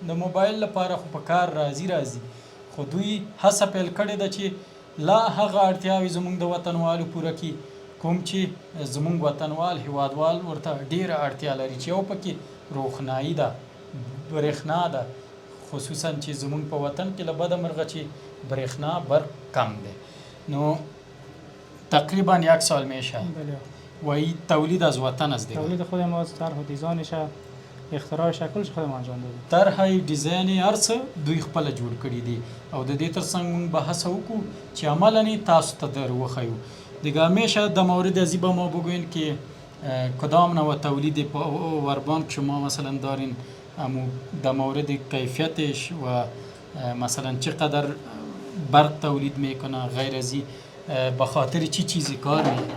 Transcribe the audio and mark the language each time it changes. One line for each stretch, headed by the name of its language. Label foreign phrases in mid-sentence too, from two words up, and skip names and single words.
Pashto: د موبایل لپاره خو په کار راځي خو دوی هڅه پیل کړې ده چې لا هغه اړتیاوې زموږ د وطنوالو پوره کړي کوم چې زموږ وطنوال هیوادوال ورته ډېره اړتیا لري چې یو پکې روښنایي ده برېښنا ده خصوصا چې زموږ په وطن کې له بده مرغه چې برېښنا برق کم دی نو
Persian: تقریبا 1 سال میشه بله و تولید از وطن است دیگه تولید خود ما طرح و دیزاینش اختراعش کلش خود ما انجام دادیم
Pashto: طرح دیزاین هر څه دوی خپل جوړ کړي دي او د دې ترڅنګ موږ بحث وکړو چې عملاً تاسو ته در وخیو
Persian: دیگه همیشه در مورد ازی با ما بگوین که کدام نوع تولید پاور بانک شما مثلا دارین در مورد کیفیتش و مثلا چقدر برق تولید میکنه غیر ازی به خاطر چی چیزی کار میکنه